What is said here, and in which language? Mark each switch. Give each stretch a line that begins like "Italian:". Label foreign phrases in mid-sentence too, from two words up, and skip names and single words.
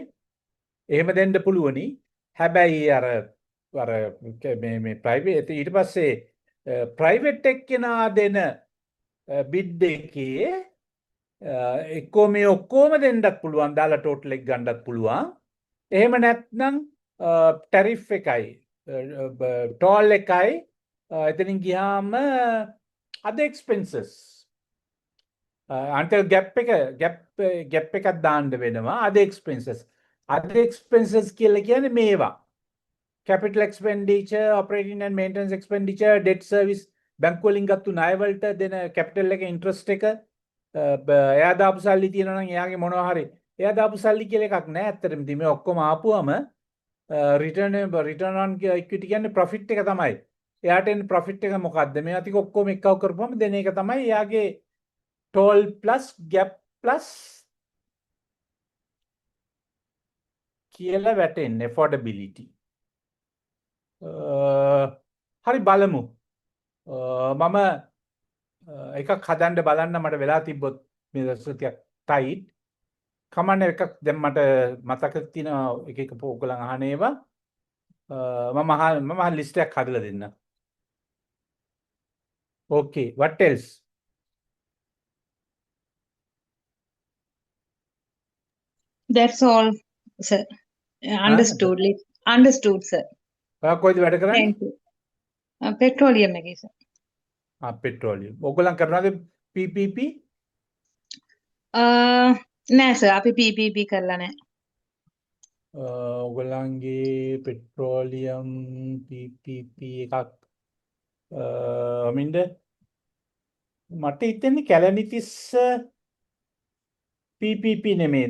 Sinhala: එහෙම දෙන්න පුළුවනි. හැබැයි අර මේ private ඊට පස්සේ private එක්කෙනා දෙන bid එකේ එක්කෝ මේ ඔක්කොම දෙන්නත් පුළුවන්, දාලා total එක ගන්නත් පුළුවන්. එහෙම නැත්නම් tariff එකයි toll එකයි එතනින් ගියාම
English: other expenses until gap
Sinhala: එකක් දාන්න වෙනවා.
English: other expenses
Sinhala: කියලා කියන්නේ මේවා
English: capital expenditure, operating and maintenance expenditure, debt service,
Sinhala: බැංකු වලින් ගත්තු ණය වලට දෙන capital එක interest එක, එයා දාපු සල්ලි තියෙනවා නම් එයාගේ මොනවා හරි එයා දාපු සල්ලි කියලා එකක් නැහැ. ඇත්තටම ඉතින් මේ ඔක්කොම ආපුවම
English: return on equity
Sinhala: කියන්නේ profit එක තමයි. එයාට එන profit එක මොකද්ද? මේවා ටික ඔක්කොම එක්කව කරපුවම දෙන එක තමයි එයාගේ
English: toll plus gap plus
Sinhala: කියලා වැටෙන්නේ affordability. හරි බලමු. මම එකක් හදන්න බලන්න මට වෙලා තිබ්බොත් මේ දවස්වල ටයිට්. කමන්නේ එකක් දැන් මට මතක තියෙන එක ඔයගොල්ලන් අහන ඒවා මම ලිස්ට් එකක් හදලා දෙන්න.
English: Okay, what else? That's all, sir. Understood. Understood, sir.
Sinhala: ඔයා කොයිද වැඩ කරන්නේ?
English: Thank you.
Sinhala: Petroleum එකේ, sir. පෙට්‍රෝලියම්. ඔයගොල්ලන් කරනවාද PPP? නෑ sir, අපි PPP කරලා නෑ. ඔයගොල්ලන්ගේ පෙට්‍රෝලියම් PPP එකක් මින්ද මට හිතෙන්නේ කැලණිතිස්ස PPP නෙමේද?